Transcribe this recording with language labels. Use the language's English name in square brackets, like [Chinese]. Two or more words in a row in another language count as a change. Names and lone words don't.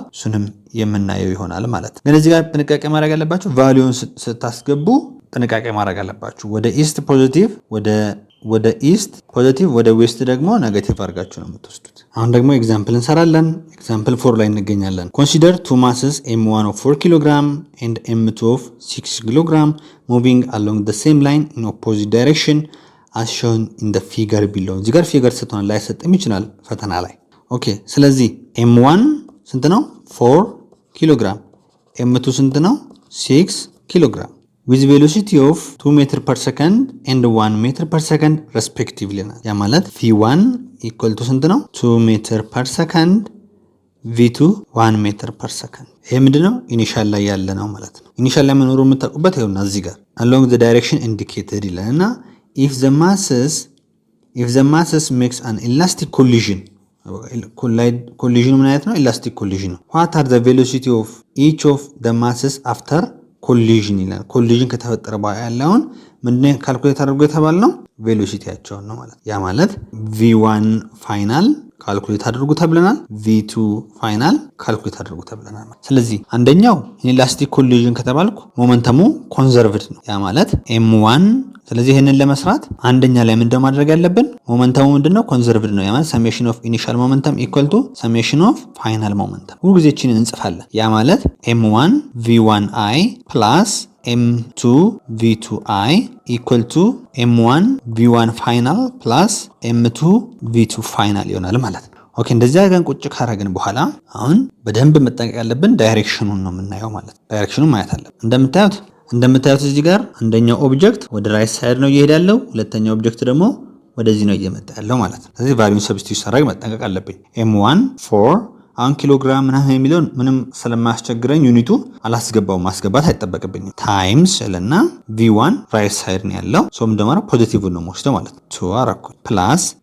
[Amharic] እሱንም የምናየው ይሆናል ማለት ነው። ግን እዚህ ጋር ጥንቃቄ ማድረግ ያለባችሁ ቫልዩን ስታስገቡ ጥንቃቄ ማድረግ አለባችሁ። ወደ [English] east positive፣ [Amharic] ወደ [English] east positive፣ [Amharic] ወደ ዌስት ደግሞ ኔጌቲቭ አድርጋችሁ ነው የምትወስዱት። አሁን ደግሞ ኤግዛምፕል እንሰራለን። ኤግዛምፕል 4 ላይ እንገኛለን። [English] consider two masses m1 of 4 kg and m2 of 6 kg moving along the same line in opposite direction as shown in the figure below። [Amharic] እዚህ ጋር ፊገር ስትሆን ላይ ሰጥም ይችላል ፈተና ላይ። ኦኬ ስለዚህ m1 ስንት ነው? 4 ኪሎግራም። m2 ስንት ነው? 6 ኪሎግራም [English] with velocity of 2 meter per second and 1 meter per second respectively። [Amharic] ያ ማለት [English] v1 equal to [Amharic] ስንት ነው? [English] 2 meter per second v2 1 meter per second። [Amharic] ይሄ ምንድነው? ኢኒሻል ላይ ያለ ነው ማለት ነው። ኢኒሻል ላይ መኖሩ የምታውቁበት ይኸውና እዚህ ጋር [English] along the direction indicated [Amharic] ይላልና [English] if the masses makes an elastic collision collision [Amharic] ምን አይነት ነው? [English] elastic collision [Amharic] ነው። [English] what are the velocity of each of the masses after collision [Amharic] ይላል። collision ከተፈጠረ በኋላ ያለውን ምንድነው ካልኩሌት አድርጎ የተባልነው? ቬሎሲቲያቸውን ነው ማለት። ያ ማለት [English] v1 final [Amharic] ካልኩሌት አድርጉ ተብለናል፣ [English] v2 final [Amharic] ካልኩሌት አድርጉ ተብለናል። ስለዚህ አንደኛው [English] elastic collision [Amharic] ከተባልኩ ሞመንተሙ ኮንዘርቭድ ነው። ያ ማለት m1። ስለዚህ ይሄንን ለመስራት አንደኛ ላይ ምንድነው ማድረግ ያለብን? ሞመንተሙ ምንድነው? ኮንዘርቭድ ነው። ያ ማለት [English] summation of initial momentum equal to summation of final momentum። [Amharic] ሁሉ ጊዜ እቺን እንጽፋለን። ያ ማለት [English] m1 v1i plus m2 v2i equal to m1 v1 final plus m2 v2 final [Amharic] ይሆናል ማለት ነው። ኦኬ እንደዚህ አድርገን ቁጭ ካረግን በኋላ አሁን በደንብ መጠንቀቅ ያለብን ዳይሬክሽኑን ነው የምናየው ማለት ነው። ዳይሬክሽኑን ማየት አለብን። እንደምታዩት እዚህ ጋር አንደኛው ኦብጀክት ወደ [English] right side [Amharic] ነው እየሄደ ያለው፣ ሁለተኛው ኦብጀክት ደግሞ ወደዚህ ነው እየመጣ ያለው ማለት ነው። ስለዚህ ቫልዩን ሰብስቲዩት ሳደርግ መጠንቀቅ አለብኝ። m1 4 አሁን ኪሎግራም ምናምን የሚለውን ምንም ስለማያስቸግረኝ ዩኒቱ አላስገባውም፣ ማስገባት አይጠበቅብኝም። ታይምስ እና v1 [English] right side [Amharic] ነው ያለው ሶም ደግሞ ፖዚቲቭን ነው የምወስደው ማለት ነው። 2 አረኩ ፕላስ